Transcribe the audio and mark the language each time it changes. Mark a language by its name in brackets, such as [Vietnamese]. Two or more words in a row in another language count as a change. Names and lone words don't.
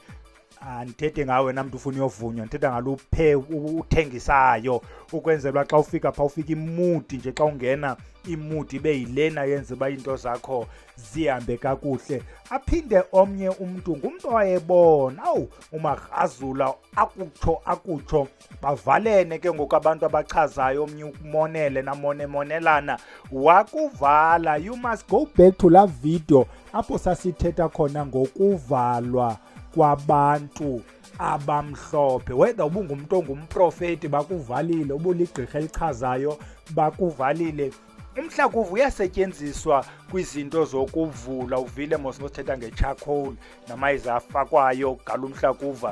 [Xhosa] Andithethe ngawe wena mntu ufuna uyovunywa, ndithetha ngalo uthengisayo, ukwenzela uba xa ufika phaa ufika imudi nje, xa ungena imudi ibe yilena yenza uba iinto zakho zihambe kakuhle. Aphinde omnye umntu ngumntu owayebona, umagrazula akutsho bavalene ke ngoku abantu abachazayo, omnye ukumonele namonemonelana wakuvala. [English] You must go back to [Xhosa] la video apho sasithetha khona ngokuvalwa kwabantu abamhlophe. Whether ubungumntu ongumprofeti bakuvalile, ubuligqirha elichazayo bakuvalile. Umhlakuva uyasetyenziswa kwizinto zokuvula, uvile mosithetha nge-charcoal namayeza afakwayo gala umhlakuva.